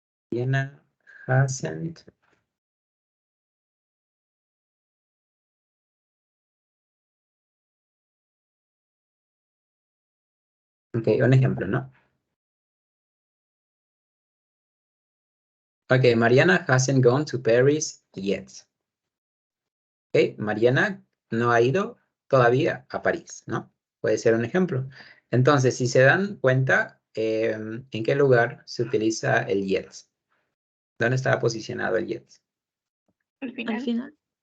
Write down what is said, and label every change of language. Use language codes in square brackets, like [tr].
[en] Mariana hasn't [es] ok, un ejemplo, ¿no? [en] Ok, Mariana hasn't gone to Paris yet. [es] Ok, Mariana no ha ido todavía a París, ¿no? Puede ser un ejemplo. Entonces, si se dan cuenta, ¿en qué lugar se utiliza el yet? ¿Dónde está posicionado el yet? Al Al final. final.